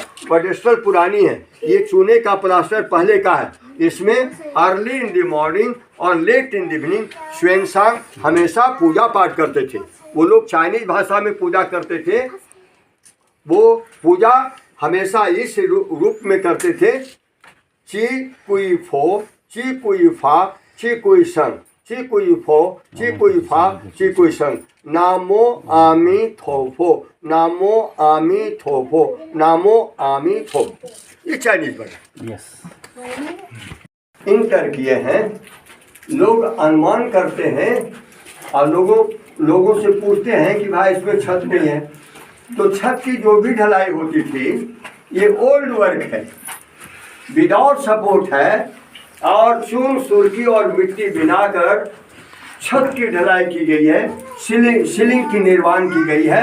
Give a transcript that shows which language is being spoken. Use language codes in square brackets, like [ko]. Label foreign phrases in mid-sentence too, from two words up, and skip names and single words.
[hi] पेडेस्टल पुरानी है, ये चूने का प्लास्टर पहले का है। इसमें [en] early in the morning [hi] और [en] late in the evening [hi] श्वेनसांग हमेशा पूजा पाठ करते थे। वो लोग चाइनीज भाषा में पूजा करते थे। वो पूजा हमेशा इस रूप में करते थे, [zh] 自皈依佛，自皈依法，自皈依僧. 自皈依佛自皈依法自皈依僧，南无阿弥陀佛，南无阿弥陀佛，南无阿弥陀佛. [hi] ये चाइनीज बना यस इंटर किए हैं। लोग अनुमान करते हैं और लोगों से पूछते हैं कि भाई इसमें छत नहीं है, तो छत की जो भी ढलाई होती थी ये [en] old work [hi] है, [en] without support [hi] है, और चून सुर्खी और मिट्टी बनाकर छत की ढलाई की गई है, सीलिंग की निर्माण की गई है।